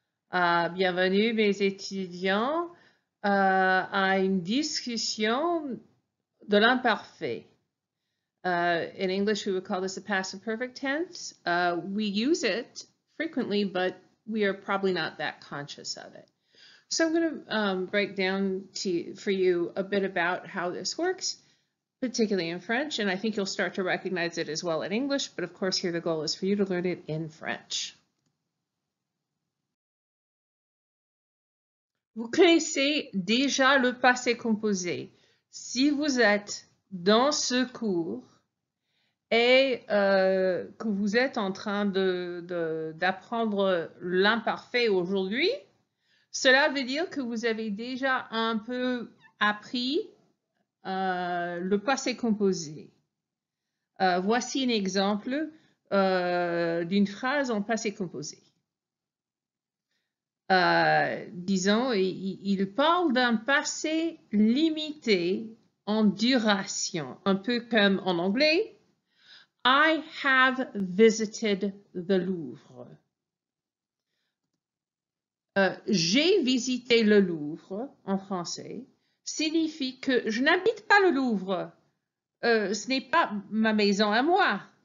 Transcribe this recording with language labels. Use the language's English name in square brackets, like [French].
[French] Bienvenue, mes étudiants, à une discussion de l'imparfait. [English] In English, we would call this a passive perfect tense. We use it frequently, but we are probably not that conscious of it. So I'm going to break down for you a bit about how this works, particularly in French, and I think you'll start to recognize it as well in English, but of course here the goal is for you to learn it in French. [French] Vous connaissez déjà le passé composé. Si vous êtes dans ce cours et que vous êtes en train d'apprendre l'imparfait aujourd'hui, cela veut dire que vous avez déjà un peu appris le passé composé. Voici un exemple d'une phrase en passé composé. Disons, il parle d'un passé limité en duration, un peu comme en anglais. [English] I have visited the Louvre. [French] J'ai visité le Louvre en français signifie que je n'habite pas le Louvre. Ce n'est pas ma maison à moi.